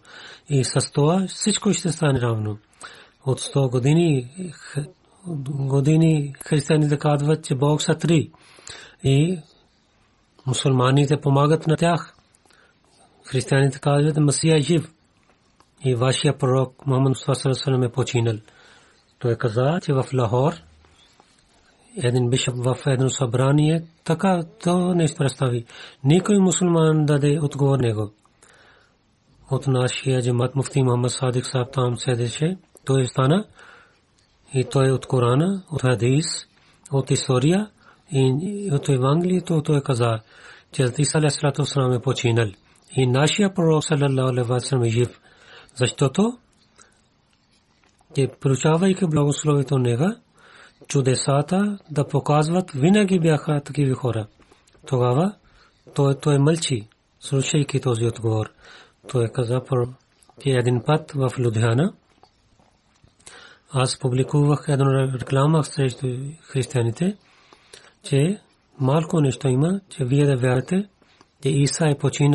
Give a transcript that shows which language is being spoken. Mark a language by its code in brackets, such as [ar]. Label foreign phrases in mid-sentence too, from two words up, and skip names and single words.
[bg] И с това всичко ще стане равно. От 100 години християните казват, че Бог са 3. И мусулманите помагат на тях. Християните казват, Масия е жив. И вашия пророк Мухаммад [ar] صلى الله عليه وسلم [bg] е починал. Той каза, че в Лахор един бишоп в едно събрание така то не представи. Никой мусулман даде отговор него. От нашия джамат муфти Мухаммад Садик Саб там седеше. Той стана и той от Корана, от хадис, от история и от Евангелието той каза, че Иса [ar] عليه الصلاة والسلام [bg] е починал. И нашия пророк [ar] صلى الله عليه وسلم [bg] е жив. Защото че получавайки благословието него, чудесата да показват винаги бяха такива хора. Тогава той мълчи, слушайки този отговор. Той каза, че един път в Лудхиана аз публикувах една реклама срещу християните, че малко нещо има, че вие да вярвате, че Иса е починал.